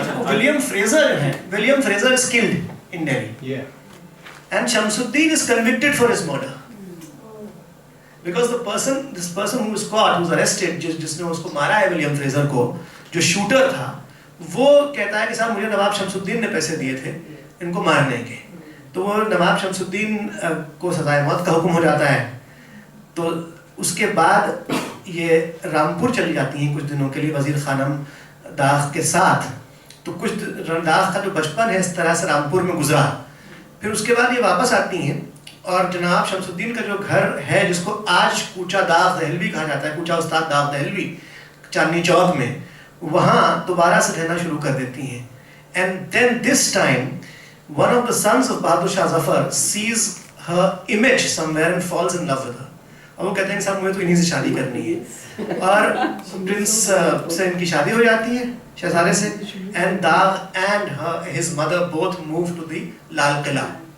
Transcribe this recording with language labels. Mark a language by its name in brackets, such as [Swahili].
[English] William Fraser [Urdu] جو ہے, [English] William Fraser is killed in Delhi, and Shamsuddin is convicted for his murder. Because this person who was caught, who was arrested, [Urdu] جس نے اس کو مارا ہے William freezer کو, جو شوٹر تھا, وہ کہتا ہے کہ صاحب مجھے نواب شمس الدین نے پیسے دیے تھے ان کو مارنے کے. تو وہ نواب شمس الدین کو سزائے موت کا حکم ہو جاتا ہے. تو اس کے بعد یہ رامپور چلی جاتی ہیں کچھ دنوں کے لیے وزیر خانم داغ کے ساتھ. تو کچھ داغ کا جو بچپن ہے اس طرح سے رامپور میں گزرا. پھر اس کے بعد یہ واپس آتی ہیں, اور جناب شمس الدین کا جو گھر ہے جس کو آج کوچہ داغ دہلوی کہا جاتا ہے, کوچہ استاد داغ دہلوی چاندنی چوک میں, وہاں دوبارہ سے رہنا شروع کر دیتی ہیں. [English] And then this time one of the sons of Bahadur Shah Zafar sees her image somewhere and falls in love with her. [Urdu] اور وہ کہتے ہیں کہ صاحب مجھے تو انہیں سے شادی کرنی ہے, اور پرنس سے ان کی شادی ہو جاتی ہے شہزادے سے. [English] And Dagh and his mother both move to the Lal Qila.